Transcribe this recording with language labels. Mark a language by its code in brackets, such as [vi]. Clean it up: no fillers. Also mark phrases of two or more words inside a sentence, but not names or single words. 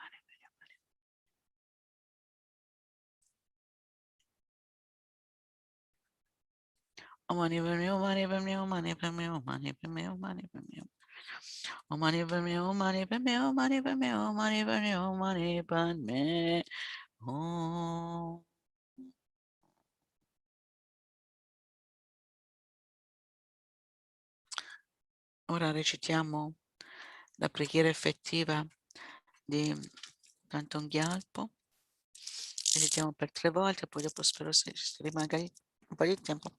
[sa] Om Mani Padme, Om Mani Padme, Om Mani Padme, Om Mani Padme, Om Mani Padme. Om Mani Padme, Om Mani Padme, Om Mani Padme, Om Mani Padme, Om Mani Padme. Om. [it] Ora recitiamo la preghiera effettiva di Thangtong Gyalpo. Recitiamo per 3 volte, poi dopo spero se rimanga un po' di tempo.